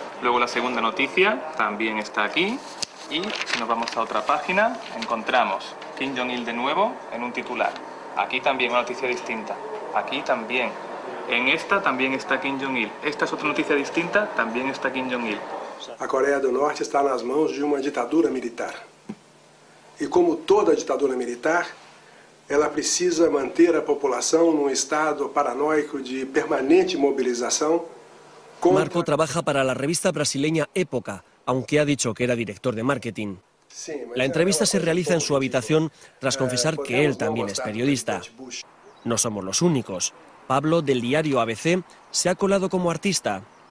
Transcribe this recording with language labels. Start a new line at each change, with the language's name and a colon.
Spanish: Luego la segunda noticia también está aquí. Y si nos vamos a otra página, encontramos Kim Jong-il de nuevo en un titular. Aquí también una noticia distinta. Aquí también. En esta también está Kim Jong-il. Esta es otra noticia distinta, también está Kim Jong-il.
Portuguese: A Coreia do Norte está nas mãos de uma ditadura militar. E como toda ditadura militar, ela precisa manter a população num estado paranoico de permanente movilização.
Spanish: Marco trabaja para la revista brasileña Época, aunque ha dicho que era director de marketing. La entrevista se realiza en su habitación tras confesar que él también es periodista. No somos los únicos. Pablo, del diario ABC, se ha colado como artista.